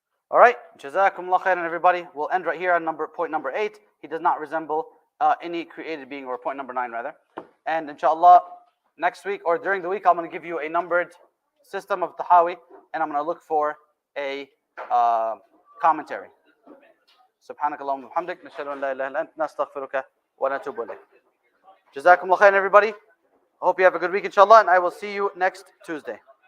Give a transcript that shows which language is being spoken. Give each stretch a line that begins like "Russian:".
English: All right. Jazakumullah khairan, everybody. We'll end right here on point number 8. He does not resemble any created being, or point number 9 rather. And inshallah, next week or during the week, I'm going to give you a numbered system of Tahawi, and I'm going to look for a commentary.
Arabic: سبحانك اللهم وبحمدك نشهد أن لا إله إلا أنت نستغفرك ونتوب إليك.
English: Jazakumullah khairan, everybody. I hope you have a good week, inshallah, and I will see you next Tuesday.